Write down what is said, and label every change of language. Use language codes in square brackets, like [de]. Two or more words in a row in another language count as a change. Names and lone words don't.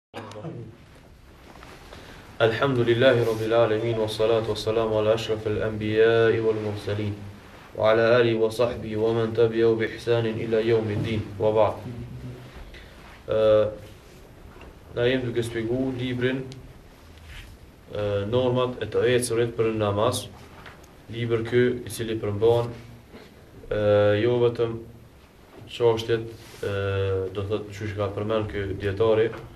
[ar] الحمد لله رب العالمين والصلاة والسلام على أشرف الأنبياء والمرسلين وعلى آله وصحبه ومن تبعه بإحسان إلى يوم الدين وبعد. [sq] Na jem duke shpjegu librin normat e të ecërit për namaz, libër ky i cili përmban jo vetëm çështjet do thotë çush ka përmend ky dietari